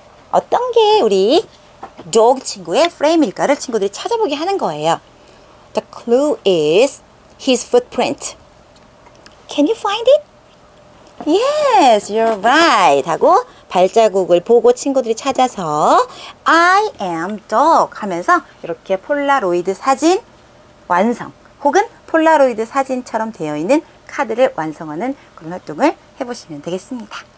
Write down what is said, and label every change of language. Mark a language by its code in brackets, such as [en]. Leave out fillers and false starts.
[ko] 어떤 게 우리 dog 친구의 프레임일까를 친구들이 찾아보게 하는 거예요. [en] The clue is his footprint. Can you find it? Yes, you're right. [ko] 하고 발자국을 보고 친구들이 찾아서 [en] I am dog [ko] 하면서 이렇게 폴라로이드 사진 완성 혹은 폴라로이드 사진처럼 되어 있는 카드를 완성하는 그런 활동을 해보시면 되겠습니다.